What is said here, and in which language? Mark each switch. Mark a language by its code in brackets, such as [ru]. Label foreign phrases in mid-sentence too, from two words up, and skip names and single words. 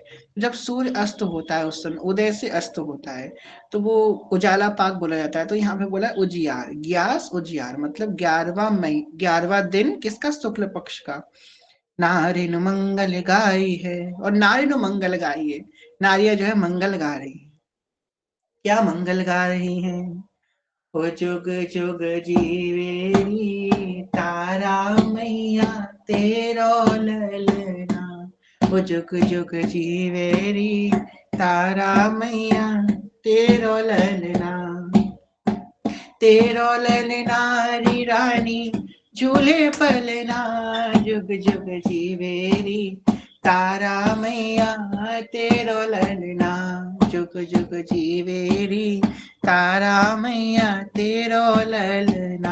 [hi] जब सूर्य अस्त होता है उस समय उदय से अस्त होता है तो वो उजाला पाक बोला जाता है। तो यहाँ पे बोला उजियार, ग्यास उजियार मतलब 11वां दिन किसका, शुक्ल पक्ष का। नारिन मंगल गाई है, और नारिन मंगल गाई है, नारियां जो है मंगल गा रही है। क्या मंगल गा रही है। [bra] ओ जुग जुग जीवेरी तारा मैया तेरो ललना, ओ जुग जुग जीवेरी तारा मैया तेरो ललना, तेरो ललना री रानी झूले पलना, जुग जुग जीवेरी तारा मैया तेरो ललना, जुग जुग जीवेरी तारा मैया तेरो ललना।